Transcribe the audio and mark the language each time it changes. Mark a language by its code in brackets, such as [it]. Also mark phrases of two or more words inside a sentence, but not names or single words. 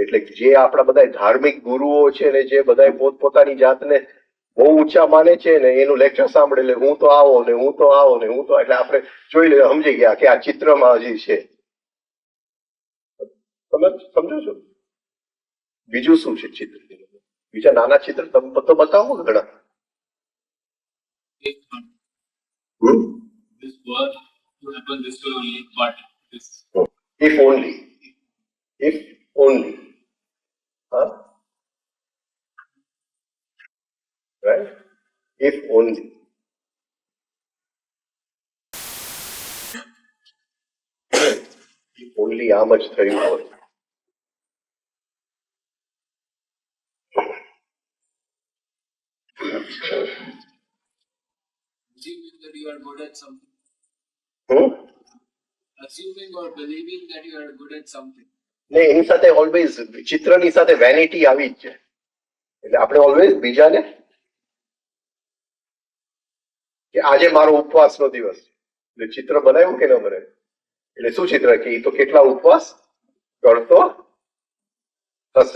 [gu] એટલે જે આપણા બધા ધાર્મિક ગુરુઓ છે ને જે બધા પોતપોતાની જાતને બહુ ઊંચા માને છે ને એનું લેક્ચર સાંભળે એટલે હું તો આવો ને હું તો આવો ને હું તો, એટલે આપણે જોઈ લે સમજી ગયા કે આ ચિત્રમાં હજી છે. તમે સમજો છો? બીજું શું છે ચિત્ર? બીજા નાના ચિત્ર તમે તો બતાવો ઘણા. [en] If this word would happen this way only, but this If only. If only. Huh? Right? If only. If only [gu] આમ જ થયું હોત. [en] assuming that you are good at something, હમ? assuming or believing that you are good at something. [gu] ને એની સાથે ઓલવેઝ ચિત્રની સાથે વેનિટી આવી જ છે. એટલે આપણે ઓલવેઝ બીજાને કે આજે મારો ઉપવાસનો દિવસ છે એટલે ચિત્ર બનાવ્યું કે ન બનાવ્યું? એટલે શું ચિત્ર કે એ તો કેટલા ઉપવાસ કરતો હશે.